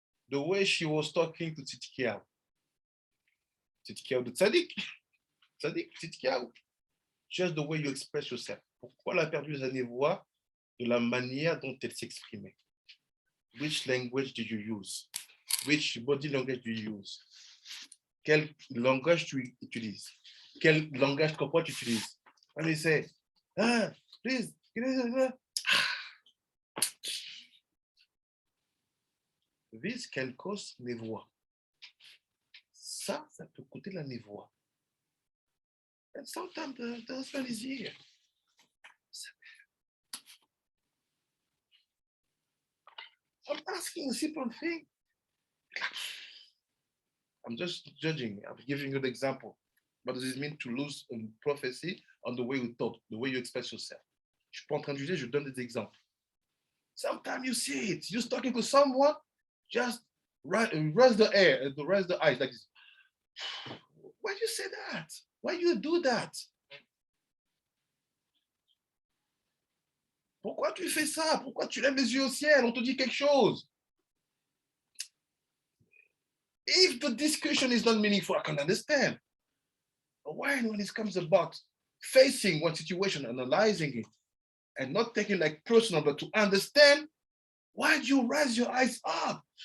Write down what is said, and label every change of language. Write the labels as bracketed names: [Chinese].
[English] The way she was talking to Tzidkiyahu. Tzidkiyahu, the tzaddik. Tzaddik, Tzidkiyahu. Just the way you express yourself. [French] Pourquoi elle a perdu sa Nevuah? De la manière dont elle s'exprimait. [English] Which language did you use? Which body language do you use? [French] Quel langage tu utilises? Quel langage corporel tu utilises? [English] And they say, please. This can cause Nevoah. [French] Ça peut coûter la Nevoah. [English] And sometimes the husband is here. I'm asking a simple thing. I'm just judging. I'm giving you the example. What does it mean to lose a prophecy on the way you talk, the way you express yourself? [French] Je suis pas en train de juger, je donne des exemples. [English] Sometimes you see it. You're talking to someone, just raise the eyes like this. Why you say that? Why you do that? [French] Pourquoi tu fais ça? Pourquoi tu lèves les yeux au ciel? On te dit quelque chose. [English] If the discussion is not meaningful, I can understand. But when it comes about facing one situation, analyzing it, and not taking like personal, but to understand, why do you raise your eyes up?